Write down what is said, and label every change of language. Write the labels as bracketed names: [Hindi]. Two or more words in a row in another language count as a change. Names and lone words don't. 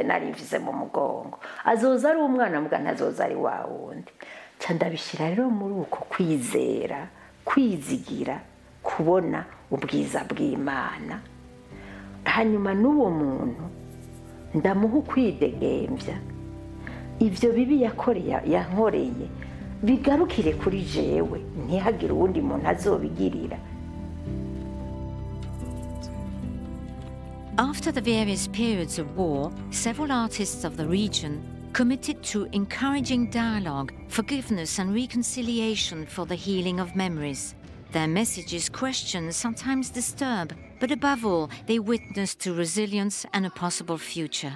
[Rundi] narimvise mu mugongo azoza ari umwana mbwa ntazoza ari wa wundi ca ndabishira rero muri uko kwizera kwizigira kubona ubwiza bw'Imana hanyuma n'uwo muntu ndamuha ukwidegembya ivyo bibi yankoreye bigarukire kuri jewe ntihagire uwundi muntu azobigirira. [English] After the various periods of war, several artists of the region committed to encouraging dialogue, forgiveness and reconciliation for the healing of memories. Their messages question, sometimes disturb, but above all, they witness to resilience and a possible future.